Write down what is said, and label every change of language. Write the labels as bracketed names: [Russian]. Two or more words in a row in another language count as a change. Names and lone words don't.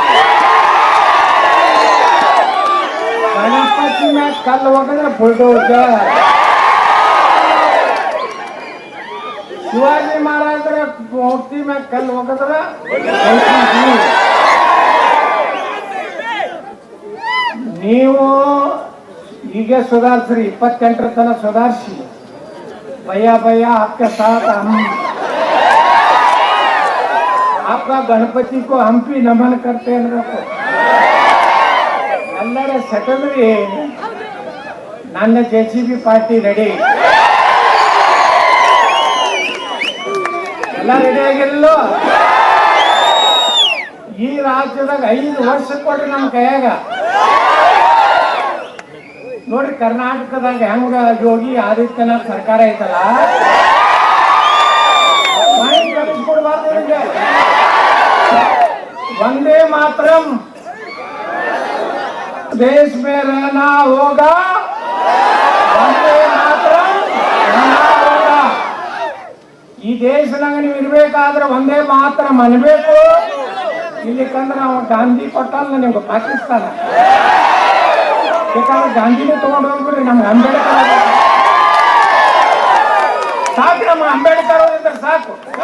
[Kannada] ಗಣಪತಿ ಮ್ಯಾಗ ಕಲ್ಲು ಹೋಗಿದ್ರೆ ಬುಲ್ಡೋಜರ್, ಶಿವಾಜಿ ಮಹಾರಾಜರ ಮೂರ್ತಿ ಮ್ಯಾಗ ಕಲ್ಲು ಹೋಗಿದ್ರೆ ನೀವು ಈಗ ಸುಧಾರಿಸ್ರಿ. 28ರ ತನಕ ಸುಧಾರಿಸಿ. [Hindi] भैया भैया आपके साथ हम आपका गणपति को हम भी नमन करते हैं. [Kannada] ಎಲ್ಲರ ಸೆಟಲ್ರಿ. ನನ್ನ JCB ಪಾರ್ಟಿ ರೆಡಿ, ಎಲ್ಲ ರೆಡಿ ಆಗಿರಲು. ಈ ರಾಜ್ಯದಾಗ 5 ವರ್ಷ ಕೊಡ್ರಿ ನಮ್ಮ ಕೈಯಾಗ. ನೋಡ್ರಿ ಕರ್ನಾಟಕದಾಗ ಹೆಂಗ ಯೋಗಿ ಆದಿತ್ಯನಾಥ್ ಸರ್ಕಾರ ಐತಲ್ಲ, ವಂದೇ ಮಾತರಂ [Hindi] देश में रहना होगा, ವಂದೇ ಮಾತರಂ रहना होगा. [Kannada] ಈ ದೇಶದಾಗ ನೀವು ಇರ್ಬೇಕಾದ್ರೆ ಒಂದೇ ಮಾತರಂ ಅನ್ಬೇಕು. ಇಲ್ಲಿಕಂದ್ರೆ ನಾವು ಗಾಂಧಿ ಕೊಟ್ಟಲ್ಲ ನಿಮ್ಗೆ ಪಾಕಿಸ್ತಾನ. ಬೇಕಾದ್ರೆ ಗಾಂಧಿನೇ ತಗೊಂಡು ಹೋಗ್ಬಿಡ್ರಿ. ನಮ್ಗೆ ಅಂಬೇಡ್ಕರ್ ಸಾಕು, ನಮ್ಮ ಅಂಬೇಡ್ಕರ್ ಇದ್ರೆ ಸಾಕು.